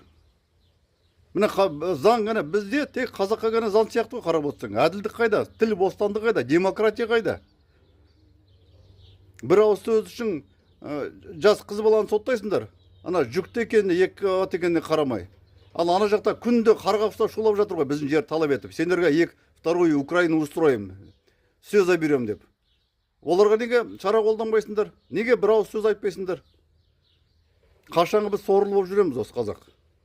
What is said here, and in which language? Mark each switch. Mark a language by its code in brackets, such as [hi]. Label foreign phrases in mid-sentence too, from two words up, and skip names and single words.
[kk] Мына заң ғана бізде тек қазаққа ғана заң сияқты қарап отырсаң. Әділдік қайда? Тіл бостандығы қайда? Демократия қайда? Бір ауыз сөз үшін жас қыз баланы соттайсыңдар. Ана жүкті екеніне, 2 ат екеніне қарамай. Ал ана жақта күнде қарға ұстап шулап жатыр ғой, біздің жер талап етіп. [ru] Сендерге вторую Украину устроим, все заберем деп. [kk] Оларға неге шара қолданбайсыңдар? Неге бір ауыз сөз айтпайсыңдар? Қашанғы біз сорлы болып жүреміз осы қазақ?